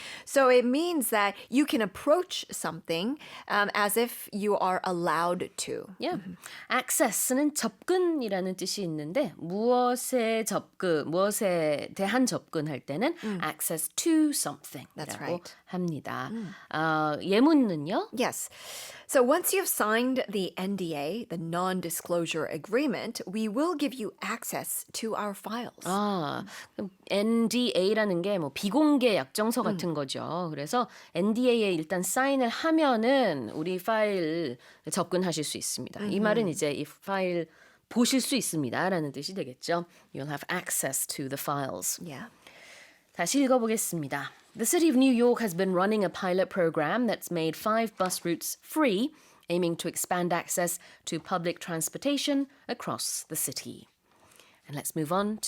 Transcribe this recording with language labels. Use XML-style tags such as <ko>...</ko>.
<en>So it means that you can approach something as if you are allowed to. Yeah.</en> <ko>access는 접근이라는 뜻이 있는데 무엇에 대한 접근할 때는</ko> <en>access to something</en> <ko>이라고</ko> <en>That's right.</en> <ko>합니다. 예문은요?</ko> <en>Yes. So once you've signed the NDA, the non-disclosure agreement, we will give you access to our files.</en> <ko>그럼 NDA라는 게 뭐 비공개 약정서 같은 거죠. 그래서 NDA에 일단 사인을 하면은 우리 파일 접근하실 수 있습니다. 이 말은 이제 이 파일 보실 수 있습니다라는 뜻이 되겠죠.</ko> <en>You'll have access to the files. Yeah.</en> <ko>다시 읽어보겠습니다.</ko> <en>The city of New York has been running a pilot program that's made 5 bus routes free, aiming to expand access to public transportation across the city. And let's move on to</en>